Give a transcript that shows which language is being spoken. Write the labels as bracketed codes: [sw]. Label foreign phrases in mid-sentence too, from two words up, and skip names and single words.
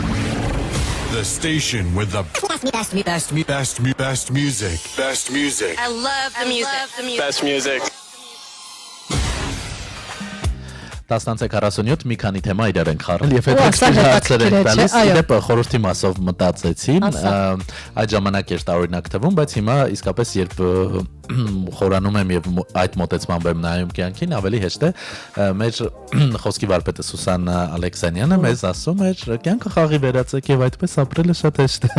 [en] The station with the best music. Best music. I love the music. Best music. [hy] 10:47 մի քանի թեմա իրար ենք խառնել եւ հետաքրքիր հարցեր ենք տալիս իդեպ խորհրդի մասով մտածեցի այդ ժամանակ էր տարօրինակ թվում բայց հիմա իսկապես երբ խորանում եմ եւ այդ մոտեցմամբ եմ նայում կյանքին ավելի հեշտ է մեր խոսքի վարպետը Սուսան Ալեքսանյանը մեզ ասում էր կյանքը խաղի վերածեք եւ այդպես ապրելը շատ հեշտ է